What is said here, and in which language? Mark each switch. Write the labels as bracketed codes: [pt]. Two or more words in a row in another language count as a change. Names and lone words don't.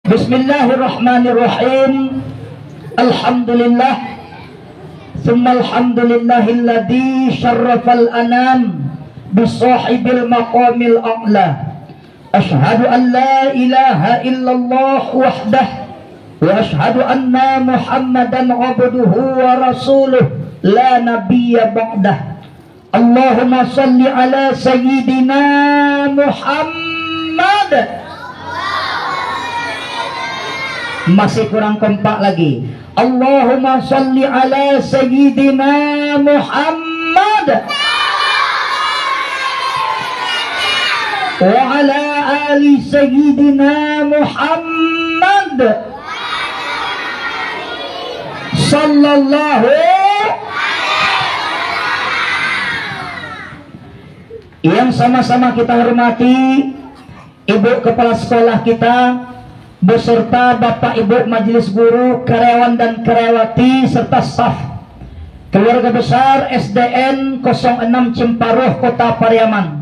[ar] بسم الله الرحمن الرحيم. الحمد لله ثم الحمد لله الذي شرف الأنام بصاحب المقام الأعلى. أشهد أن لا إله إلا الله وحده وأشهد أن محمدا عبده ورسوله لا نبي بعده. اللهم صل على سيدنا محمد. [id] Masih kurang kompak lagi. [ar] اللهم صل على سيدنا محمد وعلى آل سيدنا محمد صلى الله. [id] Yang sama-sama kita hormati Ibu Kepala Sekolah kita beserta Bapak Ibu Majelis Guru, karyawan dan karyawati serta staf keluarga besar SDN 06 Cimparuh Kota Pariaman.